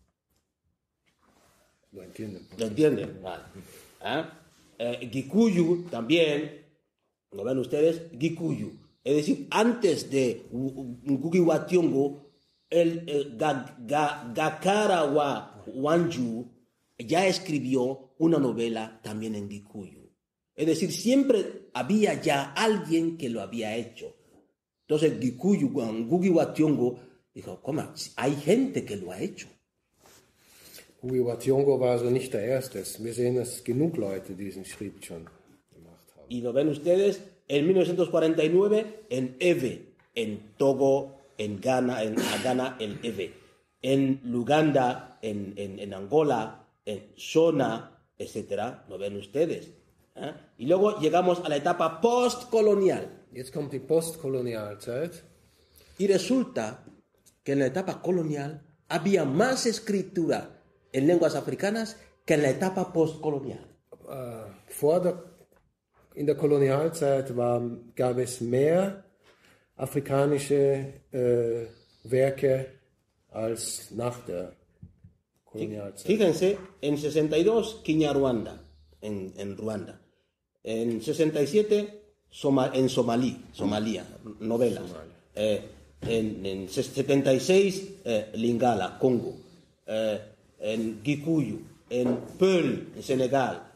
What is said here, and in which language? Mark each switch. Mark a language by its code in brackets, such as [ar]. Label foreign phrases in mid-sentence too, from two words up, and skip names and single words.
[es] Lo entienden. ¿Lo entienden? Vale. Gikuyu también, ¿lo ven ustedes? Gikuyu. Es decir, antes de Ngugi wa Thiong'o, el Gakara wa Wanju ya escribió una novela también en Gikuyu. Es decir, siempre había ya alguien que lo había hecho. Entonces Gikuyu, Ngugi wa Thiong'o, dijo, ¿cómo? Hay gente que lo ha hecho. [de] Ngugi wa Thiong'o war also nicht der Erste. Wir sehen, dass genug Leute diesen Schritt schon gemacht haben. [es] Y lo ven ustedes, en 1949, en Ewe, en Togo, en Ghana, el Ewe, en Luganda, en Angola, en Shona, etc. Lo ven ustedes. Y luego llegamos a la etapa postcolonial. [de] Jetzt kommt die Postkolonialzeit. [es] Y resulta que en la etapa colonial había más escritura en lenguas africanas que en la etapa postcolonial. [de] In der Kolonialzeit gab es mehr afrikanische Werke als nach der Kolonialzeit. [es] Fíjense, en 62 Kinyarwanda, en Ruanda. En 67 en Somalia, novela. En 76 Lingala, Congo. En Gikuyu, en Peul, en Senegal.